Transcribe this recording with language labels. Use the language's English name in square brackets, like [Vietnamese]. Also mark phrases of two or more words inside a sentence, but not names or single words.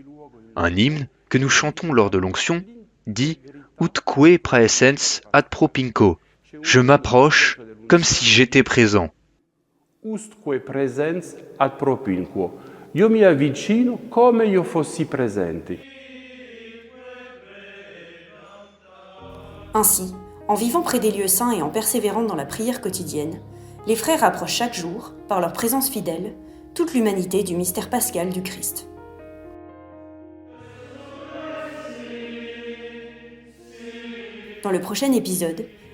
[French] Un hymne que nous chantons lors de l'onction dit « [Latin] Utque praesens ad propinquo ». [French] Je m'approche comme si j'étais présent. [Latin] Ustque presens ad propinquo. [Italian] Io mi avvicino come io fossi presente. [French] Ainsi, en vivant près des lieux saints et en persévérant dans la prière quotidienne, les frères approchent chaque jour, par leur présence fidèle, toute l'humanité du mystère pascal du Christ. Dans le prochain épisode,